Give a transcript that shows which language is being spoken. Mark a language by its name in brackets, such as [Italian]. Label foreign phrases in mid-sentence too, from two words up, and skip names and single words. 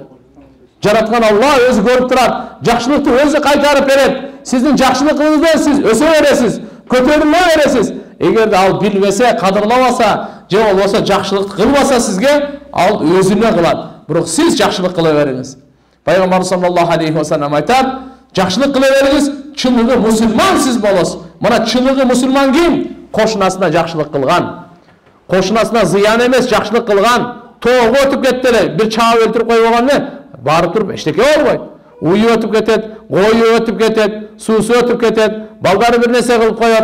[Kyrgyz] Жараткан Алла өзү көрүп турат, жакшылыкты өзү кайтарып берет. Сиздин жакшылыгыңыздан сиз өсө бересиз, көтөрүлө бересиз. Эгерде ал билбесе, кадырлабаса, же болбосо жакшылык кылбаса сизге, ал өзүнө кылат. Бирок сиз жакшылык кыла бериңиз. Пайгамбар [Arabic] صلى الله عليه وسلم [Kyrgyz] айтат: "Жакшылык кыла бериңиз, чыныгы мусулман сиз болосуз." Мына чыныгы мусулман ким? Кошунасына жакшылык кылган. Кошунасына зыян эмес жакшылык кылган. Тоого өтүп кетти эле, бир чаап өлтүрүп койгон эмне? Барып туруп эчтеке болбойт. Уyu өтүп кетет, кою өтүп кетет, суусу өтүп кетет, балдары бир нерсе кылып коет.